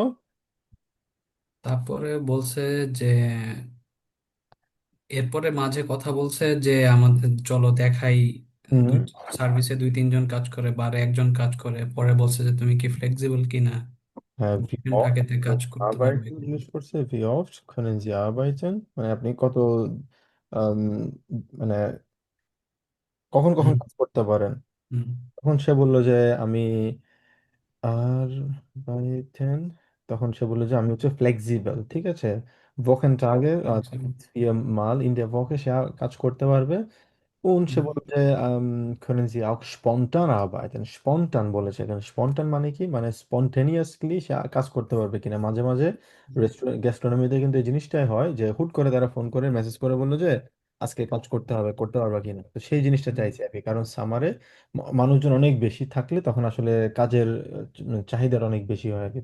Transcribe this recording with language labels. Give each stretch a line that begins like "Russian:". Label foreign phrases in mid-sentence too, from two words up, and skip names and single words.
Bangla: তারপরে বলছে যে এরপরে মাঝে কথা বলছে যে আমাদের চলো দেখাই, হুম। দুই সার্ভিসে 2-3 জন কাজ করে বা আর একজন কাজ করে। পরে বলছে যে তুমি কি ফ্লেক্সিবল কিনা, হ্যাঁ, ভি ডিফারেন্ট অফট ভাগেতে কাজ করতে পারবে আরবাইটেন কিনা। জিজ্ঞেস করছে।
German: wie oft können Sie arbeiten,
Bangla: মানে আপনি কত আম, মানে কখন কখন হুম কাজ করতে পারেন। হুম। তখন সে বলল যে আমি আর বাইতেন, তখন সে বললো যে আমি হচ্ছে ফ্লেক্সিবল, ঠিক আছে। Wochentage, আচ্ছা।
German: 4 Mal in der Woche
Bangla: সে কাজ করতে পারবে। Und সে হুম, বলছে
German: können Sie auch spontan arbeiten?
Bangla: Spontan বলেছে এখানে। spontan মানে কি, মানে spontaneously সে কাজ করতে পারবে কিনা। মাঝে মাঝে রেস্টুরেন্ট গ্যাস্ট্রোনমিতে কিন্তু এই জিনিসটাই হয় যে হুট করে তারা ফোন করে মেসেজ করে বললো যে আজকে কাজ করতে হবে, করতে পারবা কিনা। তো সেই জিনিসটা হুম, চাইছে আর কি, কারণ সামারে মানুষজন অনেক বেশি থাকলে তখন আসলে কাজের চাহিদাটা অনেক বেশি হয় আর কি।